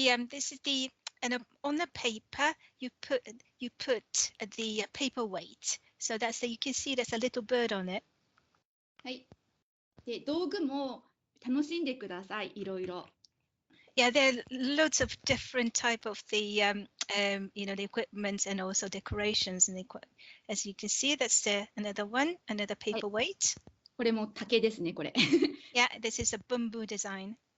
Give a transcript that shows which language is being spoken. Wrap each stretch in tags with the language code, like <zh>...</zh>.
<en>this is the on the paper you put the paper weight. So you can see there's a little bird on it.</en> <ja>はい。で、道具も楽しんでください。いろいろ。</ja> <en>Yeah, there are loads of different type of the the equipment and also decorations. And as you can see, that's another one, another paper weight.</en> <ja>これも竹ですね、これ。</ja> <en>Yeah, this is a bamboo design.</en>